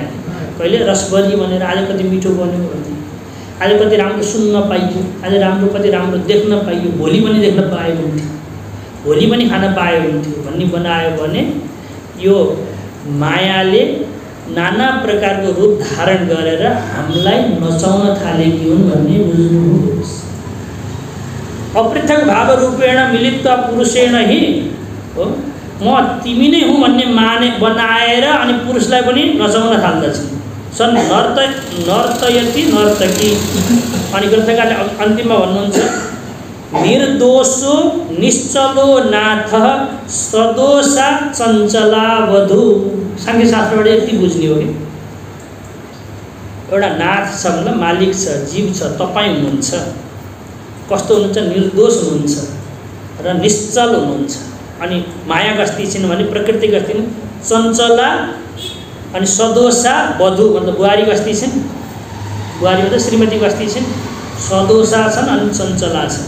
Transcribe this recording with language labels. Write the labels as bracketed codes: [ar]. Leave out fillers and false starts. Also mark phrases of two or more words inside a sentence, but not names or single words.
[ne] कहिले रसबरी बनेर, आज कति मिठो बन्यो भन्थे, आज कति राम्रो सुन्न पाइयो, आज कति राम्रो देख्न पाइयो, भोलि पनि देख्न पायो हुन्थ्यो, भोलि पनि खान पायो हुन्थ्यो भन्ने बनायो भने यो मायाले नाना प्रकारको रूप धारण गरेर हामीलाई नचाउन थालेकी हुन् भन्ने बुझ्नुहोस्। [sa] अपृथक भाव रूपेण मिलित्वा पुरुषेण हि [ne] हो, म तिमी नै हुँ भन्ने बनाएर अनि पुरुषलाई पनि नचाउन थाल्दछन्। [sa] सन् नर्तयति नर्तकी। [ne] अनि ग्रन्थकारले अन्तिममा भन्नुहुन्छ, [sa] निर्दोषो निश्चलो नाथ सदोषा चञ्चला वधु। [ne] सांख्यशास्त्रबाट यति बुझ्ने हो कि एउटा नाथ छ मतलब मालिक छ, जीव छ, तपाईँ हुनुहुन्छ। कस्तो हुनुहुन्छ? निर्दोष हुनुहुन्छ र निश्चल हुनुहुन्छ। अनि माया कस्ती छिन् भने प्रकृति कस्ती चञ्चला, अनि सदोषा वधु मतलब बुहारी कस्ती छिन्, बुहारी मतलब श्रीमती कस्ती छिन्, सदोषा छन् अनि चञ्चला छन्।